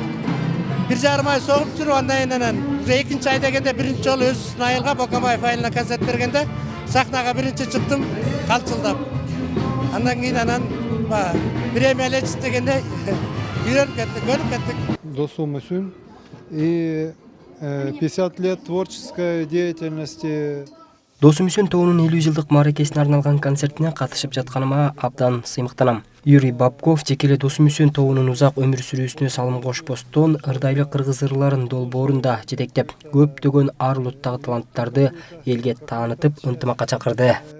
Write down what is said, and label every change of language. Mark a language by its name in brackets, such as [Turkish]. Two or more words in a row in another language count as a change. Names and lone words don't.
[Kyrgyz] 1,5 ай согуп жүрүп, андан кийин 2-нчи ай дегенде биринчи жолу өзүнүн айылга Бакамбаев айылына концерт бергенде сахнага биринчи чыктым, калчылдап. Андан кийин премия дегенде үйрөнүп кеттик, көрүп кеттик. Досум Үсөн [Russian] и 50 лет творческой деятельности [Kyrgyz] Досум Үсөн тобунун 50 жылдык мааракесине арналган концертине катышып жатканыма абдан сыймыктанам. Юрий Бабков жеке эле Досум Үсөн тобунун узак өмүр сүрүүсүнө салым кошпостон ырдайлы кыргыз ырларын долбоорун да жетектеп, көптөгөн ар улуттагы таланттарды элге таанытып, ынтымакка чакырды.